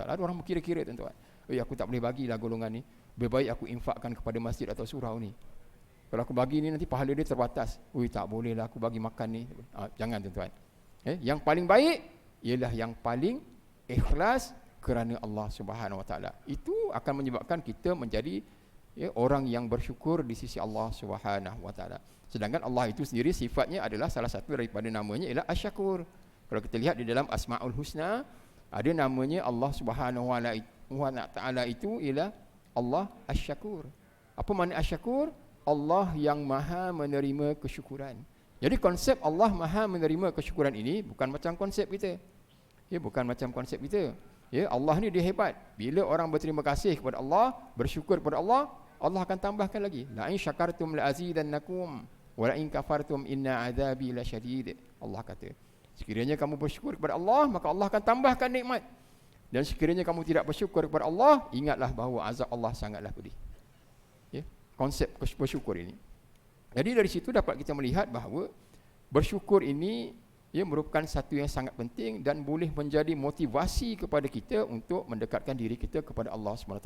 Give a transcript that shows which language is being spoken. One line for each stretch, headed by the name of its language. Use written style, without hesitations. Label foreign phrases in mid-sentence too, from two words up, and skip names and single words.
Malay: Ada orang kira-kira, tuan-tuan. Aku tak boleh bagilah golongan ni. Lebih baik aku infakkan kepada masjid atau surau ni. Kalau aku bagi ni nanti pahala dia terbatas. Tak bolehlah aku bagi makan ni. Jangan, tuan-tuan. Yang paling baik ialah yang paling ikhlas kerana Allah
Arabic: سبحانه وتعالى.
Malay: Itu akan menyebabkan kita menjadi, ya, orang yang bersyukur di sisi Allah
Arabic: سبحانه وتعالى.
Malay: Sedangkan Allah itu sendiri sifatnya adalah salah satu daripada namanya ialah Asy-Syakur. Kalau kita lihat di dalam Asmaul Husna, ada namanya Allah
Arabic: سبحانه وتعالى
Malay: itu ialah Allah Asy-Syakur. Apa makna Asy-Syakur? Allah yang Maha menerima kesyukuran. Jadi konsep Allah Maha menerima kesyukuran ini bukan macam konsep kita. Ya, bukan macam konsep kita. Ya, Allah ni dia hebat. Bila orang berterima kasih kepada Allah, bersyukur kepada Allah, Allah akan tambahkan lagi.
Arabic: لئن شكرتم لأزيدنكم ولئن كفرتم إن عذابي لشديد.
Malay: Allah kata, sekiranya kamu bersyukur kepada Allah, maka Allah akan tambahkan nikmat. Dan sekiranya kamu tidak bersyukur kepada Allah, ingatlah bahawa azab Allah sangatlah pedih. Ya, konsep bersyukur ini. Jadi dari situ dapat kita melihat bahawa bersyukur ini, ya, merupakan satu yang sangat penting dan boleh menjadi motivasi kepada kita untuk mendekatkan diri kita kepada Allah SWT.